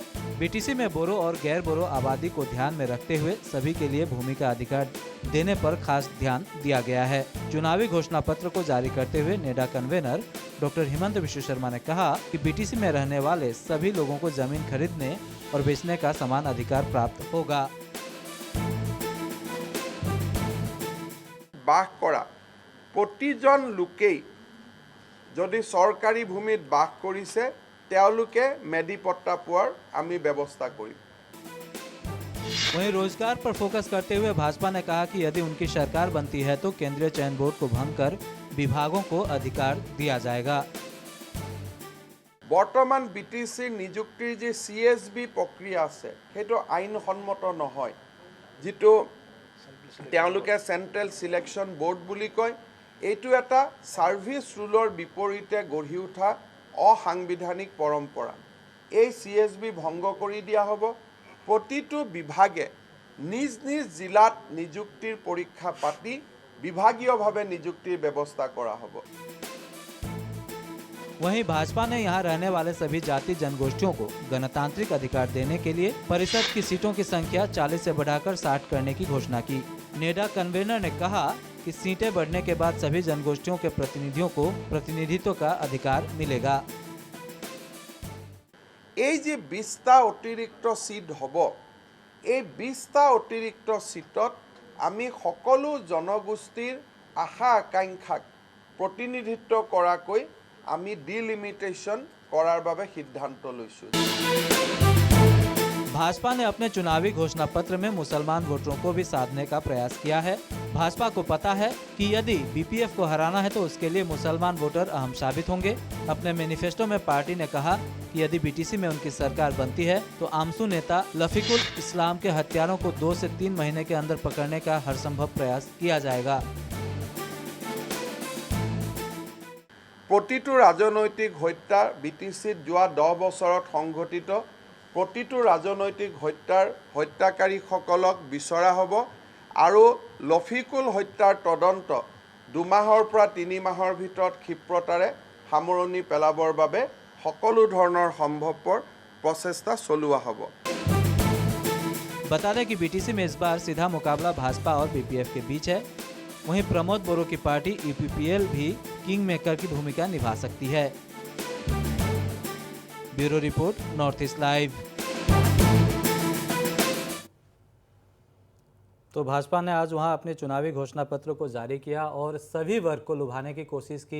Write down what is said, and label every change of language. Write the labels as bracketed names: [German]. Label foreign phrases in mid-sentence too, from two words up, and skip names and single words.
[Hindi] बीटीसी में बोरो और गैर बोरो आबादी को ध्यान में रखते हुए सभी के लिए भूमि का अधिकार देने पर खास ध्यान दिया गया है। चुनावी घोषणा पत्र को जारी करते हुए नेडा कन्वेनर डॉक्टर हिमंत विश्व शर्मा ने कहा कि बीटीसी में रहने वाले सभी लोगों को जमीन खरीदने और बेचने का समान अधिकार प्राप्त होगा। [Assamese] বাস কৰা প্ৰতিজন লোকেই যদি চৰকাৰী ভূমিত বাস কৰিছে তেওঁলোকে মেডিপট্টা পোৱাৰ আমি ব্যৱস্থা কৰিম। [Hindi] वहीं रोजगार पर फोकस करते हुए भाजपा ने कहा कि यदि उनकी सरकार बनती है तो केंद्रीय चयन बोर्ड को भंग कर विभागों को अधिकार दिया जाएगा। [Assamese] বৰ্তমান বিটিসি নিযুক্তিৰ যে সিএসবি প্ৰক্ৰিয়া আছে সেইটো আইনসন্মত নহয়, যেটো তেওঁলোকে সেন্ট্ৰেল সিলেকশন বোর্ড বুলি কয়। এইটো এটা [English] service rule [Assamese] বিপৰীতে গঢ়ি উঠা অসাংবিধানিক পৰম্পৰা। এই সিএসবি ভংগ কৰি দিয়া হ'ব। প্ৰতিটো বিভাগে নিজ নিজ জিলাত নিযুক্তিৰ পৰীক্ষা পাতি বিভাগীয়ভাৱে নিযুক্তিৰ ব্যৱস্থা কৰা হ'ব। [Hindi] वहीं भाजपा ने यहां रहने वाले सभी जाति जनगोष्ठियों को गणतांत्रिक अधिकार देने के लिए परिषद की सीटों की संख्या 40 से बढ़ाकर 60 करने की घोषणा की। नेडा कन्वेनर ने कहा कि सीटें बढ़ने के बाद सभी जनगोष्ठियों के प्रतिनिधियों को प्रतिनिधित्व का अधिकार मिलेगा। [Assamese] এই যে 20টা অতিৰিক্ত সিট হ'ব, এই 20টা অতিৰিক্ত সিটত আমি সকলো জনগোষ্ঠীৰ আশা আকাংক্ষাক প্ৰতিনিধিত্ব কৰাকৈ আমি ডিলিমিটেशन কৰাৰ বাবে সিদ্ধান্ত লৈছোঁ। [Hindi] भाजपा ने अपने चुनावी घोषणा पत्र में मुसलमान वोटरों को भी साधने का प्रयास किया है। भाजपा को पता है कि यदि बीपीएफ को हराना है तो उसके लिए मुसलमान वोटर अहम साबित होंगे। अपने मैनिफेस्टो में पार्टी ने कहा कि यदि बीटीसी में उनकी सरकार बनती है तो आमसू नेता लफीकुल इस्लाम के हत्यारों को 2 से 3 महीने के अंदर पकड़ने का हर संभव प्रयास किया जाएगा। [Assamese] প্ৰতিটো ৰাজনৈতিক হত্যা বিটিসিত যোৱা 10 বছৰত সংঘটিত প্ৰতিটো ৰাজনৈতিক হত্যাৰ হত্যাকাৰীসকলক বিচৰা হ'ব আৰু লফিকুল হত্যাৰ তদন্ত 2 মাহৰ পৰা 3 মাহৰ ভিতৰত ক্ষিপ্ৰতাৰে সামৰণি পেলাবৰ বাবে সকলো ধৰণৰ সম্ভৱপৰ প্ৰচেষ্টা চলোৱা হ'ব। [Hindi] बता दें कि बीटीसी में इस बार सीधा मुकाबला भाजपा और बीपीएफ के बीच है। वहीं प्रमोद बोरो की पार्टी यूपीपीएल भी [English] king maker [Hindi] की भूमिका निभा सकती है। ब्यूरो रिपोर्ट, नॉर्थ ईस्ट लाइव। तो भाजपा ने आज वहां अपने चुनावी घोषणा पत्र को जारी किया और सभी वर्ग को लुभाने की कोशिश की।